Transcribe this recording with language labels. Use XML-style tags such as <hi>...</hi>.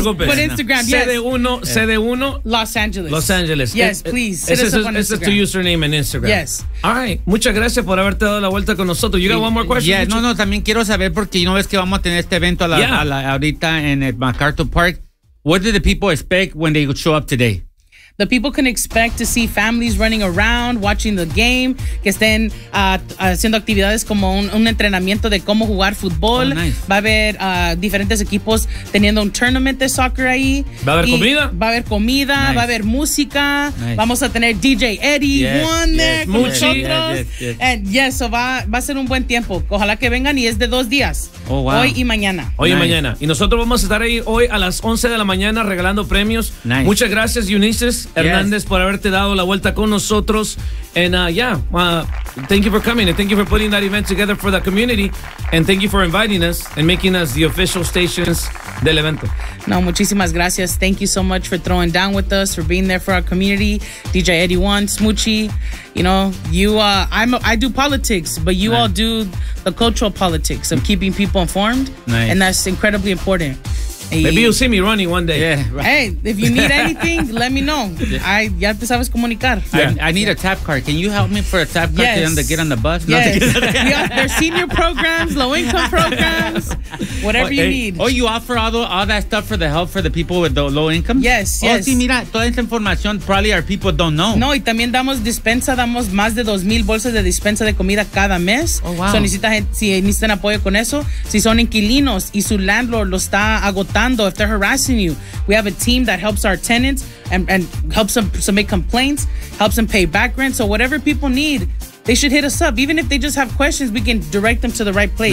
<es>preocupes.</es> <en>Put Instagram, yes. CD1, yeah. CD1. Los Angeles. Los Angeles. Yes, please.</en> <es>Ese es tu username en Instagram.</es> <en>Yes. All right.</en> <es>Muchas gracias por haberte dado la vuelta con nosotros.</es> <en>You got one more question? Yes.</en> <es>No, también quiero saber, porque no ves que vamos a tener este evento ahorita en el MacArthur Park.</es> <en>What do the people expect when they show up today? The people can expect to see families running around, watching the game,</en> <es>que estén haciendo actividades como un entrenamiento de cómo jugar fútbol.</es> <en>Oh, nice.</en> <es>Va a haber diferentes equipos teniendo un tournament de soccer ahí. ¿Va a haber comida? Va a haber comida, nice. Va a haber música.</es> <en>Nice.</en> <es>Vamos a tener DJ Eddie, Juan,</es> <en>yes, yes, con Muchi.</en> <es>Nosotros.</es> <en>Yes, yes, yes. And yes, so</en> <es>va a ser un buen tiempo. Ojalá que vengan, y es de 2 días.</es> <en>Oh, wow.</en> <es>Hoy y mañana. Hoy</es> <en>nice.</en> <es>Y mañana. Y nosotros vamos a estar ahí hoy a las 11 de la mañana regalando premios.</es> <en>Nice.</en> <es>Muchas gracias, Eunices. Hernández, por haberte dado la vuelta con nosotros.</es> <en>And thank you for coming and thank you for putting that event together for the community. And thank you for inviting us and making us the official stations del evento.</en> <es>No, muchísimas gracias.</es> <en>Thank you so much for throwing down with us, for being there for our community. DJ Eddie One, Smoochie, you know, I do politics, but you all do the cultural politics of keeping people informed. Nice. And that's incredibly important. Maybe you'll see me running one day. Yeah. Right. Hey, if you need anything, let me know.</en> <es>Ya te sabes comunicar.</es> <en>I need a tap card. Can you help me for a tap card to get on the bus? Yes. There's senior programs, low income programs, whatever you need. Oh, you offer all that stuff for the help for the people with the low income? Yes.</en> <es>Sí, mira, toda esa información</es> <en>probably our people don't know.</en> <es>No, y también damos dispensa, damos más de 2,000 bolsas de dispensa de comida cada mes.</es> <en>Oh, wow.</en> <es>So necesitan apoyo con eso. Si son inquilinos y su landlord lo está agotando,</es> <en>if they're harassing you, we have a team that helps our tenants and helps them submit complaints, helps them pay back rent. So whatever people need, they should hit us up. Even if they just have questions, we can direct them to the right place.</en>